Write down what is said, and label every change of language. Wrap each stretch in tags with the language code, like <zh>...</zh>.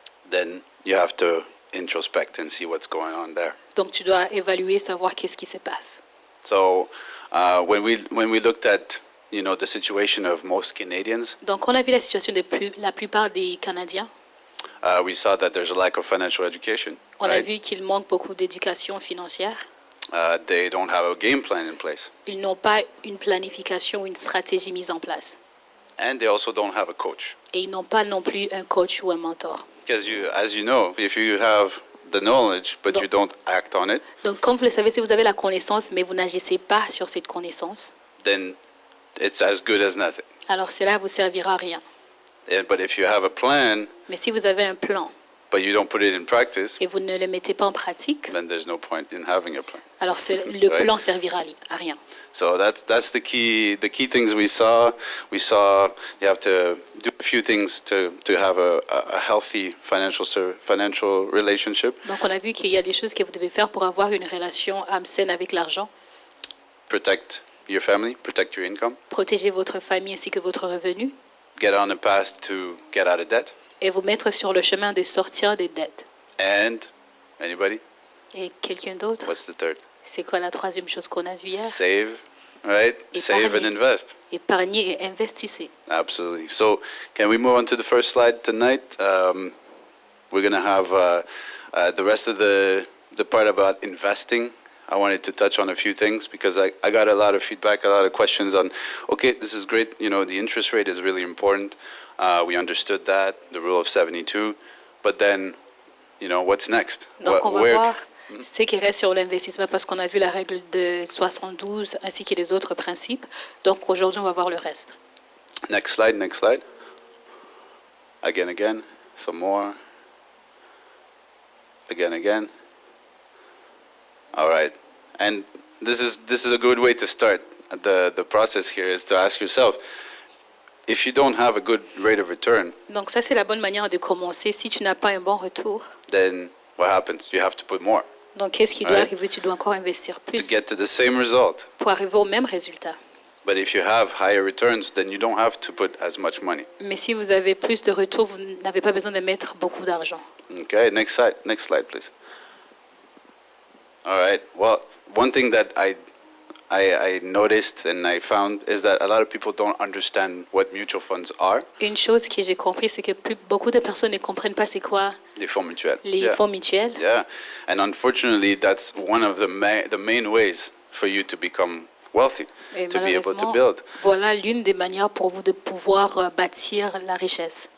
<en>then you have to introspect and see what's going on there.</en> <fr>Donc tu dois évaluer, savoir qu'est-ce qui se passe.</fr> <en>So when we looked at the situation of most Canadians.</en> <fr>Donc on a vu la situation de la plupart des Canadiens.</fr> <en>We saw that there's a lack of financial education.</en> <fr>On a vu qu'il manque beaucoup d'éducation financière.</fr> <en>They don't have a game plan in place.</en> <fr>Ils n'ont pas une planification ou une stratégie mise en place.</fr> <en>And they also don't have a coach.</en> <fr>Et ils n'ont pas non plus un coach ou un mentor.</fr> <en>Because as you know, if you have the knowledge but</en> <fr>Donc-</fr> <en>you don't act on it,</en> <fr>Donc, comme vous le savez, si vous avez la connaissance, mais vous n'agissez pas sur cette connaissance,</fr> <en>then it's as good as nothing.</en> <fr>alors cela vous servira à rien.</fr> <en>But if you have a plan</en> <fr>Mais si vous avez un plan</fr> <en>but you don't put it in practice,</en> <fr>et vous ne le mettez pas en pratique,</fr> <en>then there's no point in having a plan.</en> <fr>alors le</fr> <en>Right.</en> <fr>plan servira à rien.</fr> <en>So that's the key things we saw. We saw you have to do a few things to have a healthy financial relationship.</en> <fr>Donc, on a vu qu'il y a des choses que vous devez faire pour avoir une relation saine avec l'argent.</fr> <en>Protect your family, protect your income,</en> <fr>Protéger votre famille ainsi que votre revenu</fr> <en>get on a path to get out of debt.</en> <fr>et vous mettre sur le chemin de sortir des dettes.</fr> <en>And anybody?</en> <fr>Et quelqu'un d'autre,</fr> <en>What's the third?</en> <fr>c'est quoi la troisième chose qu'on a vue hier?</fr> <en>Save, right? Save and</en> <fr>Épargner.</fr> <en>invest.</en> <fr>Épargnez et investissez.</fr> <en>Absolutely. So, can we move on to the first slide tonight? We're going to have the rest of the part about investing. I wanted to touch on a few things because I got a lot of feedback, a lot of questions on, okay, this is great. You know, the interest rate is really important. We understood that, the rule of 72. But then, you know, what's next?</en> <fr>Donc, on va</fr> <en>Where-</en> <fr>voir ce qui reste sur l'investissement parce qu'on a vu la règle de 72 ainsi que les autres principes. Donc, aujourd'hui, on va voir le reste.</fr> <en>Next slide, next slide. Again, some more. Again. All right. And this is a good way to start the process here is to ask yourself, if you don't have a good rate of return,</en> <fr>Donc, ça, c'est la bonne manière de commencer. Si tu n'as pas un bon retour,</fr> <en>then what happens? You have to put more</en> <fr>donc qu'est-ce qui doit</fr> <en>Right.</en> <fr>arriver? Tu dois encore investir</fr> <en>to</en> <fr>plus</fr> <en>get to the same result.</en> <fr>pour arriver au même résultat.</fr> <en>But if you have higher returns, then you don't have to put as much money.</en> <fr>Mais si vous avez plus de retours, vous n'avez pas besoin de mettre beaucoup d'argent.</fr> <en>Okay, next slide, please. All right. Well, one thing that I noticed and I found is that a lot of people don't understand what mutual funds are,</en> <fr>Une chose que j'ai compris, c'est que beaucoup de personnes ne comprennent pas c'est quoi les fonds mutuels. les</fr> <en>Yeah.</en> <fr>fonds mutuels.</fr> <en>Yeah, and unfortunately, that's one of the main ways for you to become wealthy,</en> <fr>Et</fr> <en>to be able to</en> <fr>malheureusement,</fr> <en>build.</en> <fr>voilà l'une des manières pour vous de pouvoir bâtir la richesse.</fr>